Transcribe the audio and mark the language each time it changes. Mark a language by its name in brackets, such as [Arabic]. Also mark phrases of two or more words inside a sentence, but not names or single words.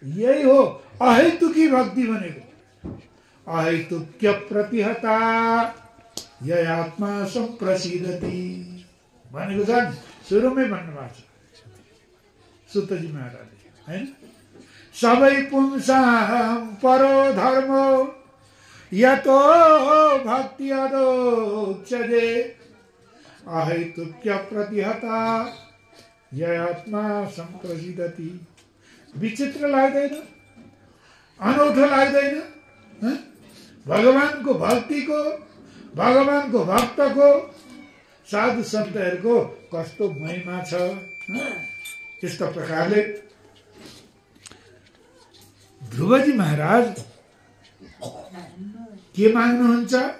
[Nepali] यही हो अहेतुकी भक्ति भनेको। [Sanskrit] अहेतुक्य प्रतिहता य आत्मा संप्रसिद्धति [Nepali] भनेको छ नि, सुरुमै भन्नुभएको छ सुतजी महाराजले हैन। [Sanskrit] सबै पुंसां परो धर्मो यतो भक्ति अदोच्यते अहेतुक्य प्रतिहता य आत्मा संप्रसिद्धति। [Nepali] विचित्र लाग्दैन? अनौठो लाग्दैन? भगवानको भक्तिको, भगवानको भक्तको, साधु सन्तहरूको कस्तो महिमा छ। त्यस्तो प्रकारले ध्रुवजी महाराज के माग्नुहुन्छ?